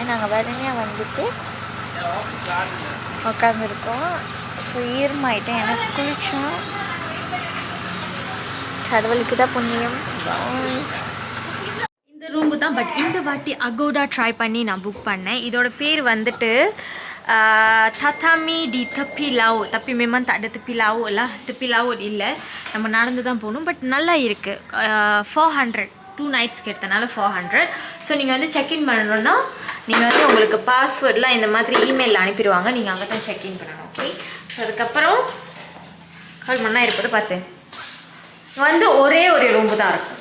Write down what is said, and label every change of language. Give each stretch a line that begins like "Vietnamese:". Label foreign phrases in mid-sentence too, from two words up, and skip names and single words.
Tamil: நாங்கள் வேறனையாக வந்துட்டு உட்காந்துருக்கோம். ஸோ ஈரமாயிட்டேன். எனக்கு குளித்தோம். கடவுளுக்கு தான் புண்ணியம். இந்த ரூம்பு தான். பட் இந்த வாட்டி அகோடா ட்ரை பண்ணி நான் புக் பண்ணேன். இதோட பேர் வந்துட்டு Tatami di tepi laut.
Malay: Tapi memang tak ada tepi laut lah. Tepi laut
Tamil: இல்லை, நம்ம நடந்து தான் போகணும். பட் நல்லா இருக்குது. 400 2 நைட்ஸ்க்கு எடுத்தனால 400. ஸோ நீங்கள் வந்து செக்இன் பண்ணணுன்னா நீங்கள் வந்து உங்களுக்கு பாஸ்வேர்ட்லாம் இந்த மாதிரி இமெயிலில் அனுப்பிடுவாங்க. நீங்கள் அங்கே தான் செக்இன் பண்ணணும். ஓகே. ஸோ அதுக்கப்புறம் கால் பண்ணால் இருப்பது பார்த்தேன் வந்து ஒரே ரூம்பு தான் இருக்கும்.